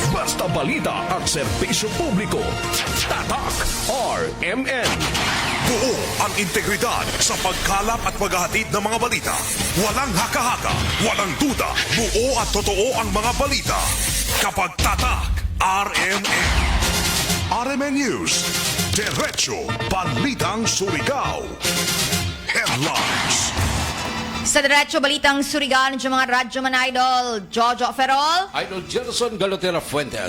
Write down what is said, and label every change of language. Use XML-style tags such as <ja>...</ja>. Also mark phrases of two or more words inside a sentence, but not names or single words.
<tl>Basta balita at serbisyo publiko. Tatak RMN. Buo ang integridad sa pagkalap at paghahatid ng mga balita. Walang haka-haka, walang duda, buo at totoo ang mga balita. Kapag Tatak RMN. RMN News. Diretso Balitang Surigao. Headlines. Sa Diretso Balitang Surigao ng mga radyo man idol, Jojo Ferrol. Idol Gerson Galotera Fuentes.</tl>